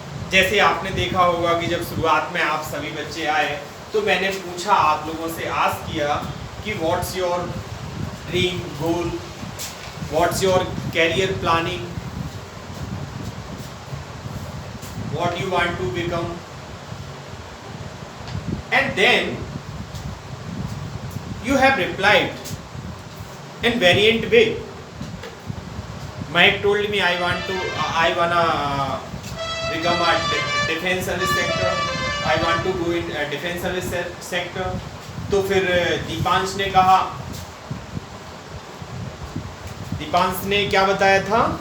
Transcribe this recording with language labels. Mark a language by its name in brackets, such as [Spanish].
[Hindi] जैसे आपने देखा होगा कि जब शुरुआत में आप सभी बच्चे आए तो मैंने पूछा, आप लोगों से आस्क किया कि [English] What's your dream goal, what's your career planning, what you want to become, and then you have replied in variant way. Mike told me I wanna become a defense service sector. I want to go in defense service sector. [Hindi] तो फिर दीपांश ने कहा, दीपांश ने क्या बताया था?